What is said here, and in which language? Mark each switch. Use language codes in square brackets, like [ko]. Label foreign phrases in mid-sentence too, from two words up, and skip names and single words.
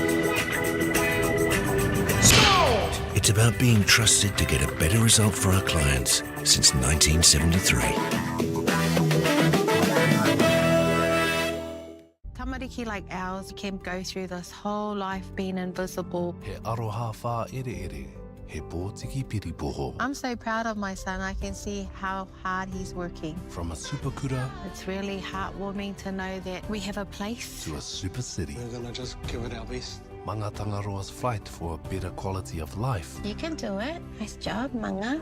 [en] Sold! It's about being trusted to get a better result for our clients since 1973. Tamariki like ours can go through this whole life being invisible. [mi] He aroha wha ere ere, he pōtiki piripoho. [en] I'm so proud of my son. I can see how hard he's working. From a superkura, it's really heartwarming to know that we have a place. To a super city. We're going to just give it our best. Manga Tangaroa's fight for a better quality of life. You can do it. Nice job, Manga.